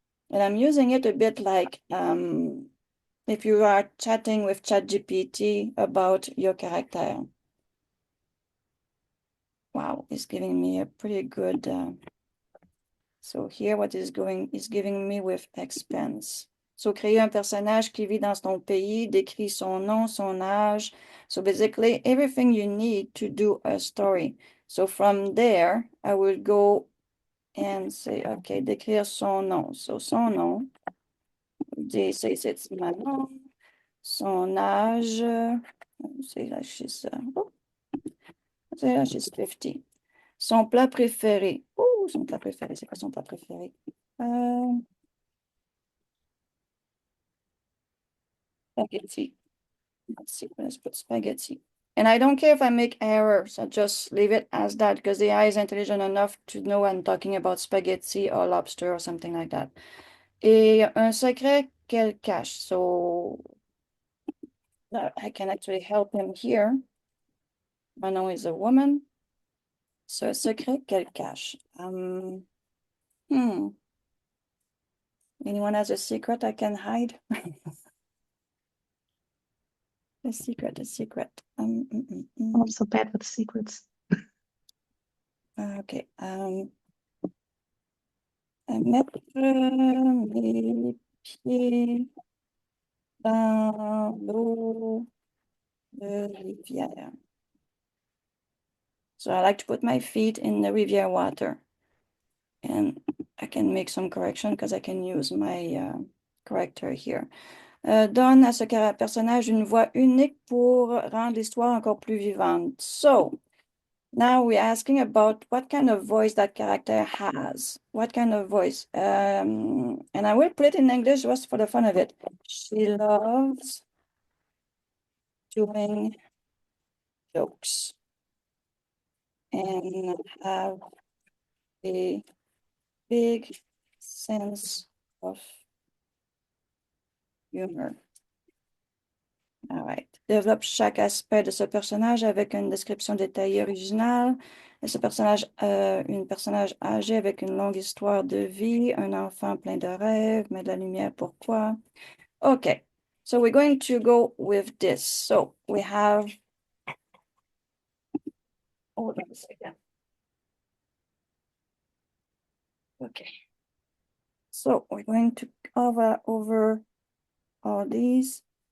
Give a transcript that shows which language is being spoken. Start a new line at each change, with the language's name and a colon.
English: And I'm using it a bit like if you are chatting with ChatGPT about your character. Wow, it's giving me a pretty good. So here, what is giving me with expense.
French: So créer un personnage qui vit dans ton pays, décrit son nom, son âge.
English: So basically everything you need to do a story. So from there, I will go and say, okay,
French: décrire son nom.
English: So
French: son nom,
English: they say it's Manon,
French: son âge,
English: say that she's, say that she's 50.
French: Son plat préféré. Oh, son plat préféré, c'est quoi son plat préféré?
English: Spaghetti. Let's see, let's put spaghetti. And I don't care if I make errors, I just leave it as that because the AI is intelligent enough to know I'm talking about spaghetti or lobster or something like that.
French: Et un secret qu'elle cache.
English: So I can actually help him here. Manon is a woman. So a secret
French: qu'elle cache.
English: Anyone has a secret I can hide? A secret. I'm so bad with secrets. Okay.
French: Mettre mes pieds dans l'eau de rivière.
English: So I like to put my feet in the rivière water. And I can make some correction because I can use my corrector here.
French: Donne à ce personnage une voix unique pour rendre l'histoire encore plus vivante.
English: So now we're asking about what kind of voice that character has. What kind of voice? And I will put it in English just for the fun of it. She loves doing jokes and have a big sense of humor. All right.
French: Développe chaque aspect de ce personnage avec une description détaillée originale. Et ce personnage, une personnage âgé avec une longue histoire de vie, un enfant plein de rêves, met de la lumière, pourquoi?
English: Okay. So we're going to go with this. So we have, hold on a second. Okay. So we're going to cover over all these.